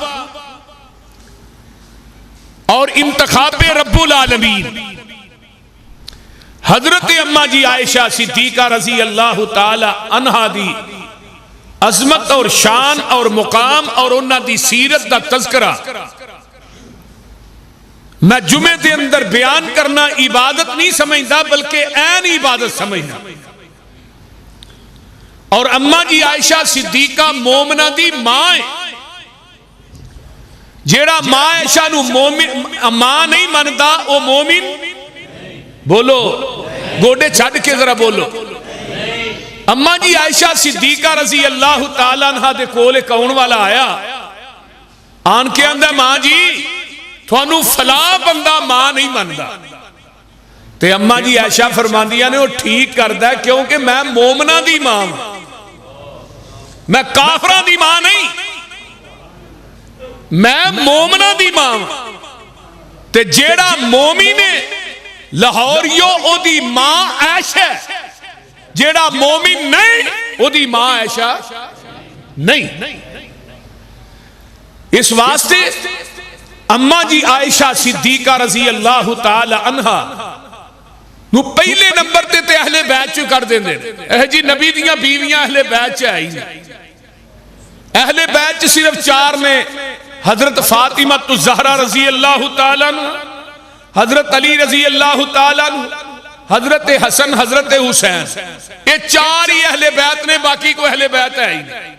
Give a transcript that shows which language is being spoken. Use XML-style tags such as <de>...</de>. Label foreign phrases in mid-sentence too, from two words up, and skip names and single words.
<pa>اور انتخاب رب العالمین حضرت اماں جی عائشہ صدیقہ</pa> <ar>رضی اللہ تعالی عنہا</ar> <pa>دی عظمت اور شان اور مقام اور انہاں دی سیرت دا تذکرہ میں جمعے دے اندر بیان کرنا عبادت نہیں سمجھدا بلکہ عین عبادت سمجھنا۔ اور اماں جی عائشہ صدیقہ مومنہ دی ماں جیڑا ماں عائشہ نو ماں نہیں مندا او مومن بولو، گوڑے چھڑ کے ذرا بولو۔ اماں جی عائشہ صدیقہ</pa> <ar>رضی اللہ تعالیٰ عنہ</ar> <pa>دے کولے کون والا آیا، آن کے اندر ماں جی تھوانو فلاں بندہ ماں نہیں مندا، تے اماں جی عائشہ فرماندیاں نے وہ ٹھیک کردہ ہے کیونکہ میں مومنہ دی ماں، میں کافرہ دی ماں نہیں، میں مومنہ دی ماں، تے جیڑا مومن لاہوریو او دی ماں عائشہ، جیڑا مومن نہیں او دی ماں عائشہ نہیں۔ اس واسطے اماں جی عائشہ صدیقہ</pa> <ar>رضی اللہ تعالی عنہا</ar> <pa>نو پہلے نمبر تے اہل بیت چو کر دیں دے، جی نبی دیاں بیویاں اہل بیت چ آئی ہیں، اہل بیت صرف چار نے، حضرت فاطمہ الزہرا</pa> <ar>رضی اللہ تعالیٰ عنہ،</ar> <pa>حضرت علی</pa> <ar>رضی اللہ تعالیٰ عنہ،</ar> <pa>حضرت حسن، حضرت حسین، یہ چار ہی اہل بیت نے، باقی کو اہل بیت ہے ہی نہیں۔</pa>